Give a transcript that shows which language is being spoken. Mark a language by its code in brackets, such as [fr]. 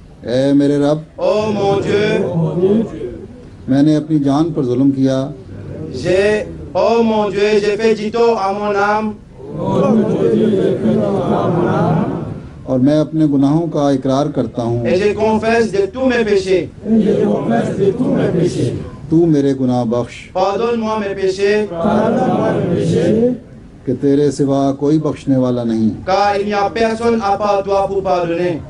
[ur] ऐ मेरे रब, मैंने अपनी जान पर जुल्म किया [fr] Oh mon Dieu, j'ai fait du tort à mon âme. [ur] और मैं अपने गुनाहों का इकरार करता हूँ। [fr] Et je confesse de tous mes péchés. [ur] तू मेरे गुनाह बख्श। [fr] Pardonne-moi mes péchés. [ur] कि तेरे सिवा कोई बख्शने वाला नहीं। [fr] Car il n'y a personne à part toi pour pardonner.